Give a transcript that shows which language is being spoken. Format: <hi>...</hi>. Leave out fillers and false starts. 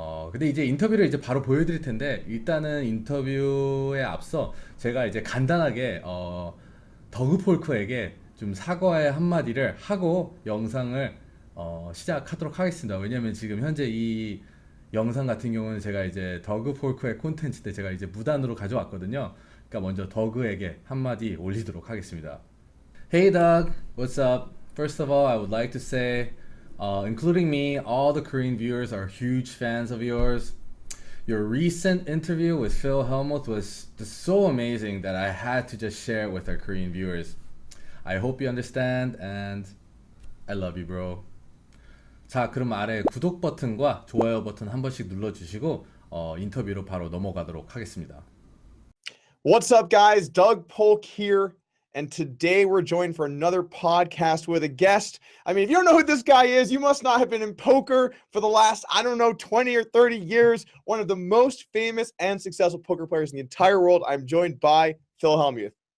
<ko>근데 이제 인터뷰를 이제 바로 보여드릴 텐데 일단은 인터뷰에 앞서 제가 이제 간단하게 더그 폴크에게 좀 사과의 한마디를 하고 영상을 시작하도록 하겠습니다. 왜냐면 지금 현재 이 영상 같은 경우는 제가 이제 더그 폴크의 콘텐츠 때 제가 이제 무단으로 가져왔거든요. 그러니까 먼저 더그에게 한마디 올리도록 하겠습니다.</ko> <en>Hey Doug, what's up? First of all, I would like to say, including me, all the Korean viewers are huge fans of yours. Your recent interview with Phil Hellmuth was just so amazing that I had to just share it with our Korean viewers. I hope you understand and I love you, bro.</en> <ko>자, 그럼 아래 구독 버튼과 좋아요 버튼 한 번씩 눌러주시고 인터뷰로 바로 넘어가도록 하겠습니다.</ko> <en>What's up, guys? Doug Polk here. And today we're joined for another podcast with a guest. I mean, if you don't know who this guy is, you must not have been in poker for the last, 20 or 30 years. One of the most famous and successful poker players in the entire world. I'm joined by Phil Hellmuth.</en>